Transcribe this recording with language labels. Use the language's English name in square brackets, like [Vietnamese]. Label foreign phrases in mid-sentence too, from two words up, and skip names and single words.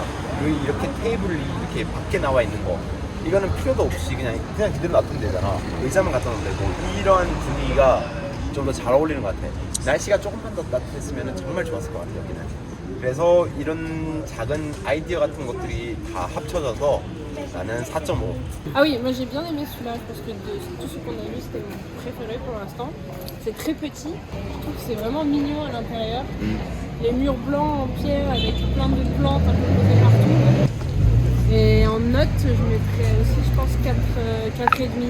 [Korean] 그리고 이렇게 테이블이 이렇게 밖에 나와 있는 거 이거는 필요도 없이 그냥 그대로 놔두면 되잖아. 의자만 갖다 놓으면 되고 이런 분위기가 좀 더 잘 어울리는 것 같아. 날씨가 조금만 더 따뜻했으면 정말 좋았을 것 같아 여기는. 그래서 이런 작은 아이디어 같은 것들이 다 합쳐져서 나는 4.5. [French] Ah oui, moi j'ai bien aimé celui-là. Je pense que de tout ce qu'on a vu, c'était mon préféré pour l'instant. C'est très petit. Je trouve que c'est vraiment mignon à l'intérieur. Les murs blancs en pierre avec plein de plantes un peu posées partout. Et en note, je mettrais aussi, je pense, 4,5.